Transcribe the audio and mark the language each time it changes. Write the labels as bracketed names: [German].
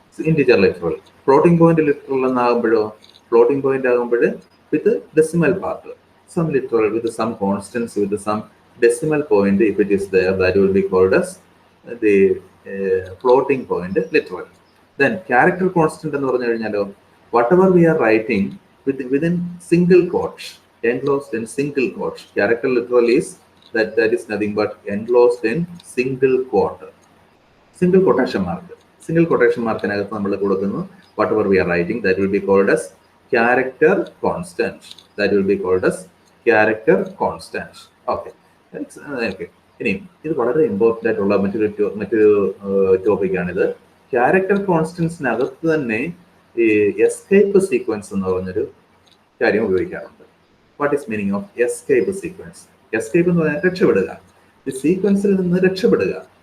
[English] Integer literal, floating point literal എന്നാകുമ്പോഴോ floating point ആകുമ്പോൾ with decimal part, some literal with some constants with some decimal point, if it is there that will be called as the floating point literal. Then character constant [Malayalam] എന്ന് പറഞ്ഞു കഴിഞ്ഞാലോ [English] whatever we are writing within single quotes, enclosed in single quotes. Character literal is that is nothing but enclosed in single quote, single quotation mark. Single quotation mark [Malayalam] അതിനകത്ത് നമ്മൾ കൊടുക്കുന്നു [English] whatever we are writing, that will be called as character constant. That will be called as character constant. Okay. Okay. [Malayalam] ഇനി ഇത് വളരെ important ആയിട്ടുള്ള മറ്റൊരു ടോപ്പിക്കാണിത്. Character കോൺസ്റ്റൻസിനകത്ത് തന്നെ ഈ എസ്കേപ്പ് സീക്വൻസ് എന്ന് പറഞ്ഞൊരു കാര്യം ഉപയോഗിക്കാറുണ്ട്. [English] What is meaning of escape sequence? [Malayalam] Escape എന്ന് പറഞ്ഞാൽ രക്ഷപ്പെടുക, ഈ സീക്വൻസിൽ നിന്ന് രക്ഷപ്പെടുക.